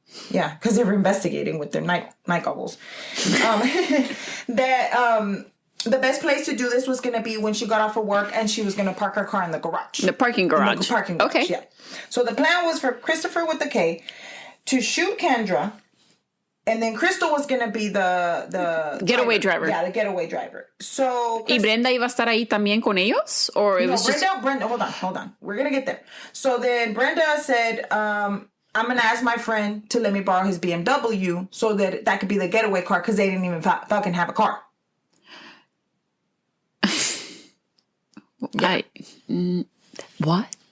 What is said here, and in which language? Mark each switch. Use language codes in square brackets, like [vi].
[en] Yeah, because they were investigating with their night goggles. That the best place to do this was going to be when she got off of work and she was going to park her car in the garage. The parking garage. Okay. Yeah. So the plan was for Christopher with the K to shoot Kendra And then Crystal was going to be the Getaway driver. Yeah, the getaway driver. So... [es] ¿Y Brenda iba a estar ahí también con ellos? [en] Or it was Brenda, hold on. We're going to get there. So then Brenda said, I'm going to ask my friend to let me borrow his BMW so that could be the getaway car because they didn't even fucking have a car. Yeah. What?